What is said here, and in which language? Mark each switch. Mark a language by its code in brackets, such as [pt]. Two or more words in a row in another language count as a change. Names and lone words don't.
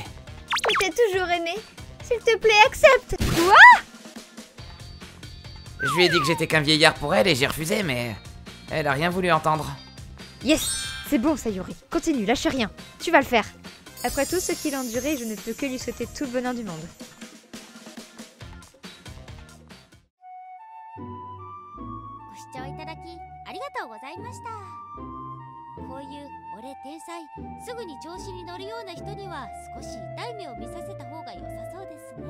[fr] Je t'ai toujours aimé. S'il te plaît, accepte. Quoi? Je lui ai dit que j'étais qu'un vieillard pour elle et j'ai refusé, mais elle a rien voulu entendre. Yes, c'est bon, Sayuri. Continue, lâche rien. Tu vas le faire. Après tout ce qu'il a enduré, je ne peux que lui souhaiter tout le bonheur du monde. [ja] ご視聴いただきありがとうございました。こういう俺天才すぐに調子に乗るような人には少し痛い目を見させた方が良さそうですね。